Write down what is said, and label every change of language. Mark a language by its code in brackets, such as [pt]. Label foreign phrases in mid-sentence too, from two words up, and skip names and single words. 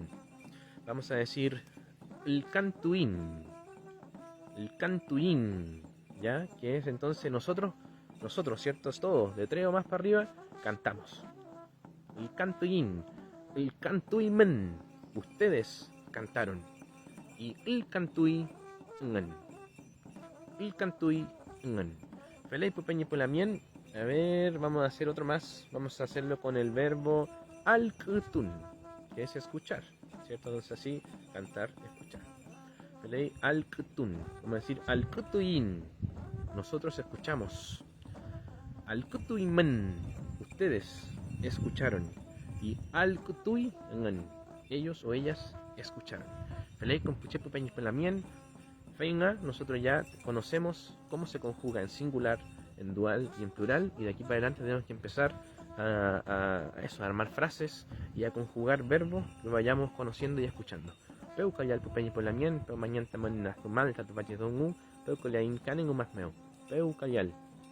[es] Vamos a decir el cantuin, ¿ya? Que es entonces nosotros, ¿cierto? Todos, de 3 o más para arriba, cantamos. El cantuimen, ustedes cantaron. Y el [arn] cantui Felei pupeñi pulamien. [es] A ver, vamos a hacer otro más. Vamos a hacerlo con el verbo alkutun, que es escuchar, ¿cierto? Entonces así, cantar, escuchar. [arn] Felei alkutun. [es] Vamos a decir alkutuin. Nosotros escuchamos. Alkutuimen. Ustedes escucharon. Y alkutui, ellos o ellas escucharon. [arn] Felei compuche pupeñi pulamien. [es] Feinga, nosotros ya conocemos cómo se conjuga en singular, en dual y en plural, y de aquí para adelante tenemos que empezar a armar frases y a conjugar verbos que vayamos conociendo y escuchando. [arn] Peu kayal pupeñi polamien, peu mañan taman nazumal, tatupache dongu, peu koliain kanen umasmeo. Peu kayal.